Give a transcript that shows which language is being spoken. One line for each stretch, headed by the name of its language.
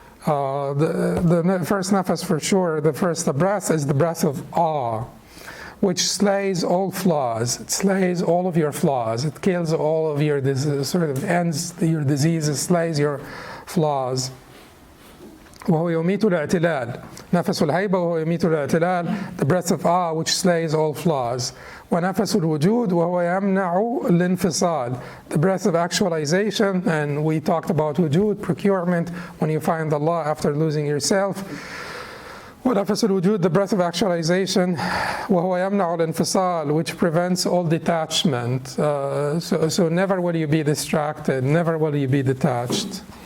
English: The first nafas for sure, the breath is the breath of awe. which slays all flaws. It slays all of your flaws. It kills all of your sort of ends your diseases, slays your flaws.
Arabic: وهو يميت الاعتلال. نفس الهيبة وهو يميت الاعتلال.
English: The breath of awe which slays all flaws.
Arabic: ونفس الوجود وهو يمنع الانفصال.
English: The breath of actualization, and we talked about wujud, procurement, when you find Allah after losing yourself.
Arabic: ونفس الوجود,
English: the breath of actualization,
Arabic: وهو يمنع الانفصال,
English: which prevents all detachment. So never will you be distracted, never will you be detached.